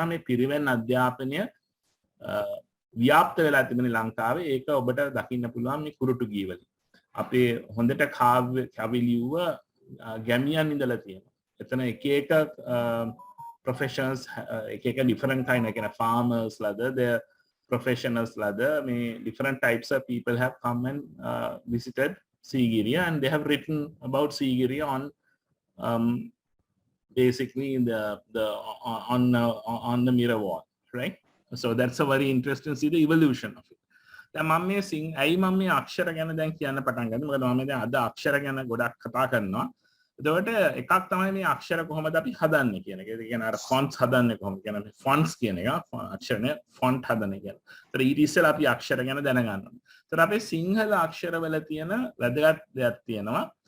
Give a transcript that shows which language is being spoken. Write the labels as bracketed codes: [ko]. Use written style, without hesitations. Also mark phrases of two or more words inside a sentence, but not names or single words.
[si] මේ පිරිවෙන් අධ්‍යාපනය ව්‍යාප්ත වෙලා තිබෙන ලංකාවේ ඒක ඔබට දකින්න පුළුවන් මේ කුරුටු ගී වලින්. අපේ හොඳට කවි ලියුව ගැමියන් ඉඳලා තියෙනවා. එතන එක එක [en] professions [si] එක එක [en] different kind of farmers ලාද the professionals [si] ලාද මේ [en] different types of people have come and visited Sigiriya, and they have written about Sigiriya on basically on the mirror wall, right? So that's a very interesting see the evolution of it. [si] දැන් මම මේ ඇයි මම මේ අක්ෂර ගැන දැන් කියන්න පටන් ගන්නේ? මොකද මම දැන් අද අක්ෂර ගැන ගොඩක් කතා කරනවා. එතකොට එකක් තමයි මේ අක්ෂර කොහොමද අපි හදන්නේ කියන එක. ඒ කියන්නේ අර fonts හදන්නේ කොහොමද කියන මේ fonts කියන එක අක්ෂරනේ font හදන්නේ කියන. ඒතර ඊට ඉස්සෙල්ලා අපි අක්ෂර ගැන දැනගන්න ඕනේ. ඒතර අපේ සිංහල අක්ෂරවල තියෙන වැදගත් දෙයක් තියෙනවා.